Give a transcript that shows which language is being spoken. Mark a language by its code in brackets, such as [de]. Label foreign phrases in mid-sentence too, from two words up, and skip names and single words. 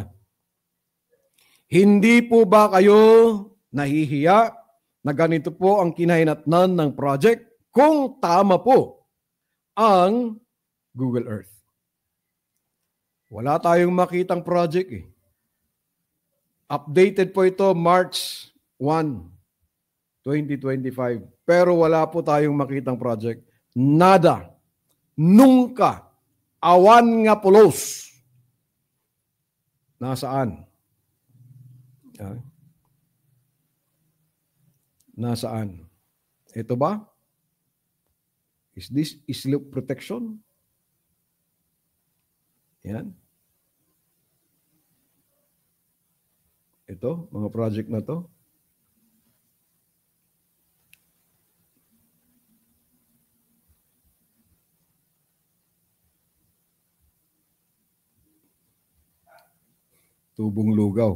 [tl] Hindi po ba kayo nahihiya na ganito po ang kinahinatnan ng project kung tama po ang Google Earth? Wala tayong makitang project eh. Updated po ito March 1, 2025. Pero wala po tayong makitang project. [es] Nada. Nunca. [ilo] Awan nga pulos. [tl] Nasaan? Nasaan? Ito ba? [en] Is this slope protection? [tl] Yan. Ito, mga project na to. Tubong Lugaw.